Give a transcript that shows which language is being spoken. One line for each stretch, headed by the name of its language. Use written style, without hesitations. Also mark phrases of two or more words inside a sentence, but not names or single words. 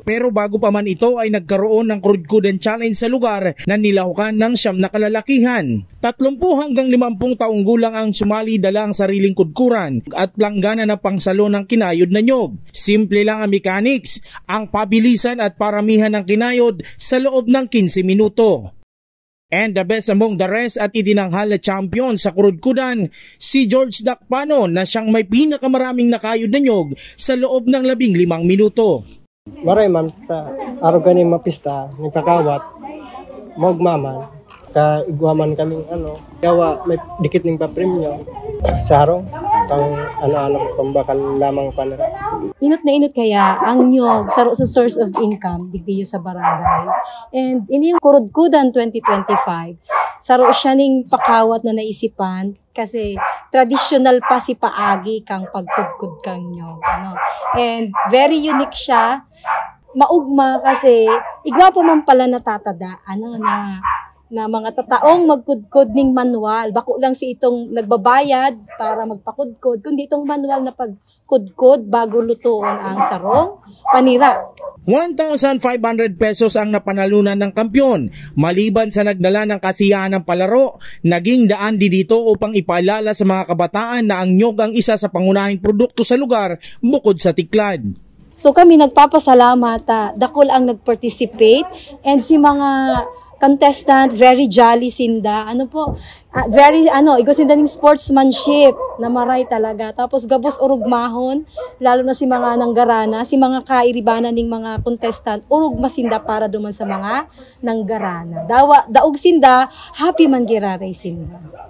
Filipino: Pero bago pa man ito ay nagkaroon ng Krudkudan Challenge sa lugar na nilahukan ng 9 na kalalakihan. 30 hanggang 50 taong gulang ang sumali, dala ang sariling kudkuran at planggana na pangsalo ng kinayod na nyog. Simple lang ang mechanics, ang pabilisan at paramihan ng kinayod sa loob ng 15 minuto.
English: And the best among the rest
Filipino: at itinanghal na champion sa kurudkudan, si George Dakpano na siyang may pinakamaraming nakayod na nyog sa loob ng 15 minuto.
Bikol: Maray man sa araw ganing mapista, nagkakawat, maugmaman, kaigwaman kaming gawa may dikit ning papremyo sa harong, pang pambakal lamang panara. Inot na inot kaya ang nyog sa
English: source of income
Bikol: digdiyo sa barangay. And ini yung kurudkudan 2025, saro siya ning pakawat na naisipan kasi traditional pa si paagi kang pagkudkud kang nyog.
English: And very unique siya.
Bikol: Maugma kasi igwa pa man pala natatadaan na mga tataong magkudkod ning manual. Bako lang si itong nagbabayad para magpakudkod, kundi itong manual na pagkudkod bago lutuon ang sarong panira.
Filipino: 1,500 pesos ang napanalunan ng kampyon. Maliban sa nagdala ng kasiyahan ng palaro, naging daan din dito upang ipaalala sa mga kabataan na ang nyog ang isa sa pangunahing produkto sa lugar bukod sa tiklad.
Bikol: So kami nagpapasalamat, dakol ang nag-participate, and si mga contestant,
English: very jolly sinda.
Bikol: Very igos sinda ning sportsmanship na maray talaga. Tapos gabos urugmahon, lalo na si mga nanggarana, si mga kairibanan ning mga contestant, urugma sinda para duman sa mga nanggarana. Daog sinda, happy man giraray sinda.